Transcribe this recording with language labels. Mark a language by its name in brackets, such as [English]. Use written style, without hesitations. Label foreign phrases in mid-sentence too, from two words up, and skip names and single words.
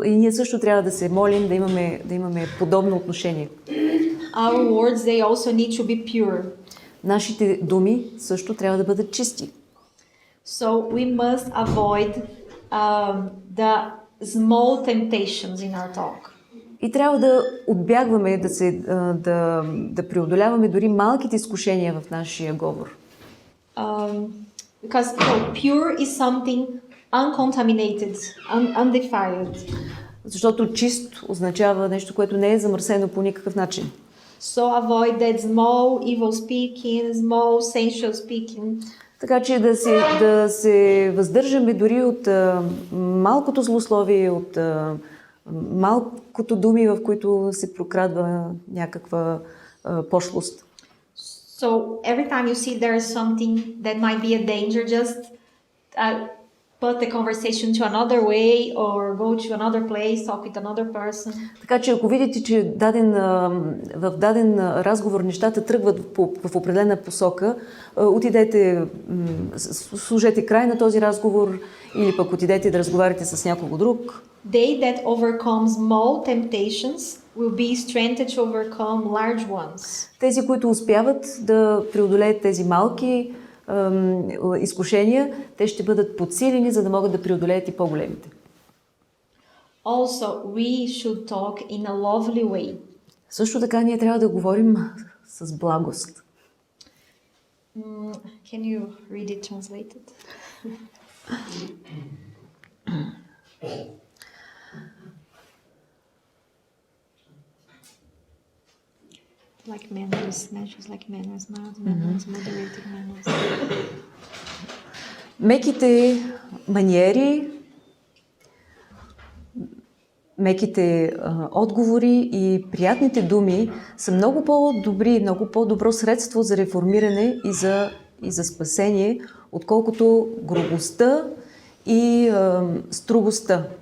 [Bulgarian] И ние също трябва да се молим да имаме подобно отношение. [English] Our words, they also need to be pure. [Bulgarian] Нашите думи също трябва да бъдат чисти. [English] So we must avoid the small temptations in our talk. [Bulgarian] И трябва да отбягваме, да преодоляваме дори малките изкушения в нашия говор. [English] Because pure is something uncontaminated, undefiled. [Bulgarian] Защото чист означава нещо, което не е замърсено по никакъв начин. [English] So avoid that small evil speaking, small sensual speaking. [Bulgarian] Така че да се въздържаме дори от малкото злословие, от малкото думи, в които се прокрадва някаква пошлост. [English] So every time you see there is something that might be a danger, just put the conversation to another way or go to another place, talk with another person. [Bulgarian] Така че ако видите, че в даден разговор нещата тръгват в определена посока, отидете, служете край на този разговор или пък отидете да разговаряте с някого друг. [English] They that overcome small temptations will be strengthened to overcome large ones. [Bulgarian] Тези, които успяват да преодолеят тези малки изкушения, те ще бъдат подсилени, за да могат да преодолеят и по-големите. [English] Also, we should talk in a lovely way. [Bulgarian] Също така ние трябва да говорим с благост. [English] Can you read it translated? Like manners, measures like manners, mild manners, moderated manners. [Bulgarian] Меките маниери, меките отговори и приятните думи са много по-добри, много по-добро средство за реформиране и за спасение, отколкото грубостта и строгостта.